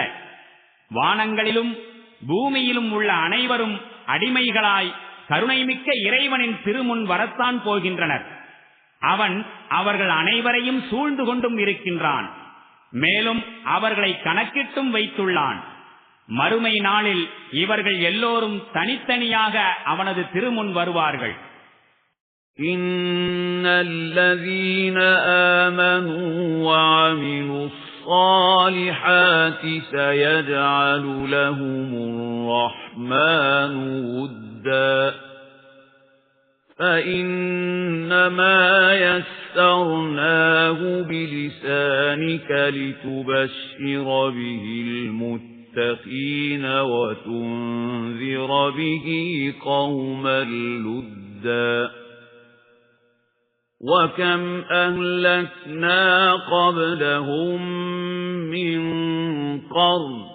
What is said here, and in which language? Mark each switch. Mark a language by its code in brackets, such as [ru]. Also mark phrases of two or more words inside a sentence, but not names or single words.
[ta] வானங்களிலும் பூமியிலும் உள்ள அனைவரும் அடிமைகளாய் கருணைமிக்க இறைவனின் திருமுன் வரத்தான் போகின்றனர். அவன் அவர்கள் அனைவரையும் சூழ்ந்து கொண்டும் இருக்கின்றான். மேலும் அவர்களை கணக்கிட்டும் வைத்துள்ளான். மறுமை நாளில் இவர்கள் எல்லோரும் தனித்தனியாக அவனது திருமுன் வருவார்கள். [ar] إِنَّ الَّذِينَ آمَنُوا وَعَمِلُوا الصَّالِحَاتِ سَيَجْعَلُ لَهُمُ الرَّحْمَنُ وُدًّا فَإِنَّمَا يَسَّرْنَاهُ بِلِسَانِكَ لِتُبَشِّرَ بِهِ الْمُتَّقِينَ وَتُنذِرَ بِهِ قَوْمًا لُدًّا وَكَمْ أَهْلَكْنَا قَبْلَهُمْ مِنْ قَرْنٍ